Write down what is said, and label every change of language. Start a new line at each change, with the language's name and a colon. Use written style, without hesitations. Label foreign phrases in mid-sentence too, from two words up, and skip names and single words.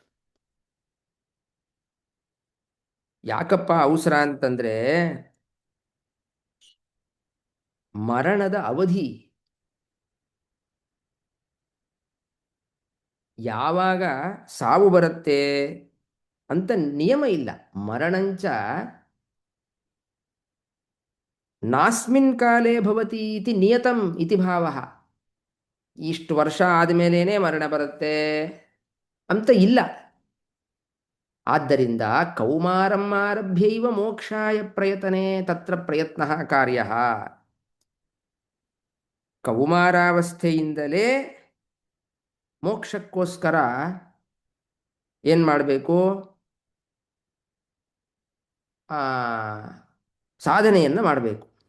Kannada: ಯಾಕಪ್ಪ ಅವಸರ ಅಂತಂದ್ರೆ, ಮರಣದ ಅವಧಿ ಯಾವಾಗ ಸಾವು ಬರುತ್ತೆ ಅಂತ ನಿಯಮ ಇಲ್ಲ.
Sanskrit: ಮರಣಂಚ ನಾಸ್ಮಿನ್ ಕಾಲೇ ಭವತಿ ಇತಿ ನಿಯತಂ ಇತಿ ಭಾವ.
Kannada: ಇಷ್ಟು ವರ್ಷ ಆದಮೇಲೇನೆ ಮರಣ ಬರುತ್ತೆ ಅಂತ ಇಲ್ಲ.
Sanskrit: ಆದ್ದರಿಂದ ಕೌಮಾರಂ ಆರಭ್ಯೈವ ಮೋಕ್ಷಾಯ ಪ್ರಯತನೆ ತತ್ರ ಪ್ರಯತ್ನ ಕಾರ್ಯ.
Kannada: ಕೌಮಾರಾವಸ್ಥೆಯಿಂದಲೇ ಮೋಕ್ಷಕ್ಕೋಸ್ಕರ ಏನು ಮಾಡಬೇಕು, ಸಾಧನೆಯನ್ನು ಮಾಡಬೇಕು.